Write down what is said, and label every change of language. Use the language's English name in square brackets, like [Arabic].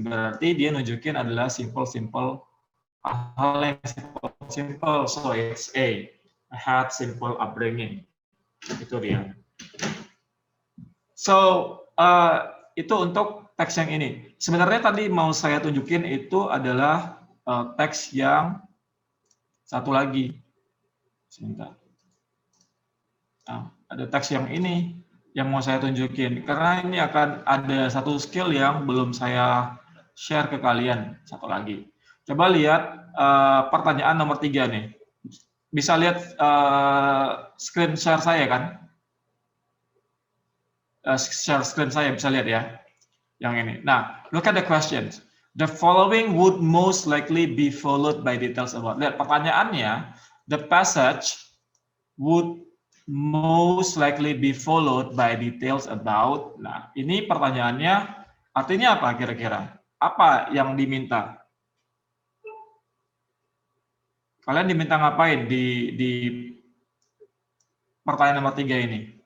[Indonesian] Berarti dia nunjukin adalah simple hal yang simple. [English] So it's A. I had simple upbringing. [Indonesian] Itu dia. So itu untuk teks yang ini. Sebenarnya tadi mau saya tunjukin itu adalah teks yang satu lagi. Sebentar. Nah, ada teks yang ini yang mau saya tunjukin karena ini akan ada satu skill yang belum saya share ke kalian. Satu lagi. Coba lihat pertanyaan nomor 3 nih. Bisa lihat screen share saya kan? Share screen saya bisa lihat ya. Yang ini. [English] Nah, look at the questions. The following would most likely be followed by details about. [Indonesian] Lihat pertanyaannya, [English] the passage would most likely be followed by details about. [Indonesian] Nah, ini pertanyaannya artinya apa kira-kira? Apa yang diminta? Kalian diminta ngapain di pertanyaan nomor 3 ini?